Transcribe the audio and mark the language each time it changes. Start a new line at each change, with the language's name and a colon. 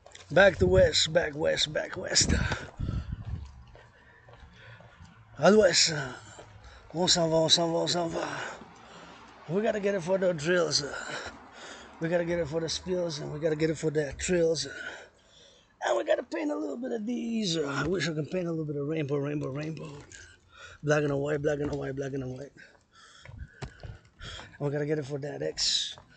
English: Back to west, back west, back west.
French: À l'ouest, on s'en va, on s'en va, on s'en va.
English: We gotta get it for the drills. We gotta get it for the spills, and we gotta get it for the trills. And we gotta paint a little bit of these. I wish I could paint a little bit of rainbow, rainbow, rainbow. Black and white, black and white, black and white. And we gotta get it for that X.